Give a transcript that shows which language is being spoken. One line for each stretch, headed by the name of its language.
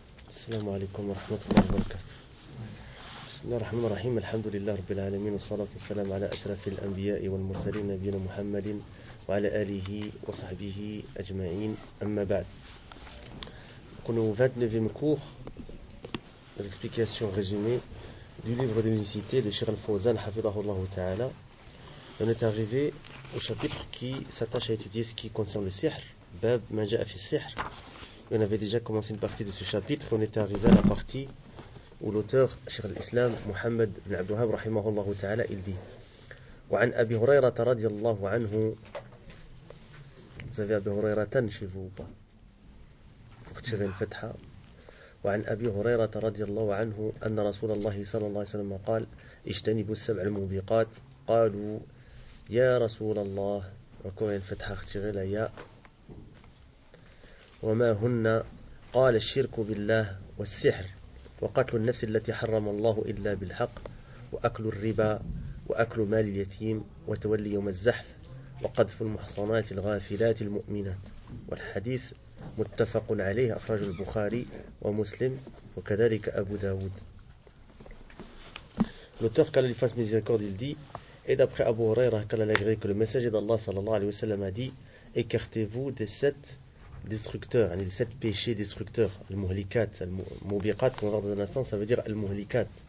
Arabic: السلام عليكم ورحمة الله وبركاته. بسم الله الرحمن الرحيم، الحمد لله رب العالمين، والصلاة والسلام على أشرف الأنبياء والمرسلين نبينا محمد وعلى آله وصحبه أجمعين، أما بعد.
French: Nous avons 29e cours de l'explication résumée du livre de l'unicité de Cheikh Al-Fawzan, Hafidahullah Ta'ala. On est arrivé au chapitre qui s'attache à étudier ce qui concerne le sihr, Bab Maja'a fi sihr. On avait déjà commencé une partie de ce chapitre et on était arrivé à la partie où l'auteur, Cheikh al-Islam, Mohammed ibn Abd al-Wahhab, rahimahullah ta'ala, il dit
Arabic: وعن أبي هريرة رضي الله عنه.
French: Vous avez Abi Huraira tan chez vous ou pas? Faut que tu reviennes fetha.
Arabic: وعن أبي هريرة رضي الله عنه أن رسول الله صلى الله عليه وسلم قال اجتنبوا السبع الموبقات قالوا يا رسول الله وكوين الفتحة اختغل يا وما هن قال الشرك بالله والسحر وقتل النفس التي حرم الله إلا بالحق وأكل الربا وأكل مال اليتيم وتولي يوم الزحف وقذف المحصنات الغافلات المؤمنات والحديث متفق عليه أخرج البخاري ومسلم وكذلك أبو داود.
French: L'auteur qu'Allah lui fasse miséricorde, il dit, et d'après Abu Huraira, qu'Allah l'agrée, que le messager d'Allah sallallahu alayhi wa sallam a dit, écartez-vous des sept destructeurs, des sept péchés destructeurs, le muhlikat, le mubiqat, qu'on va voir dans un instant, ça veut dire le muhlikat.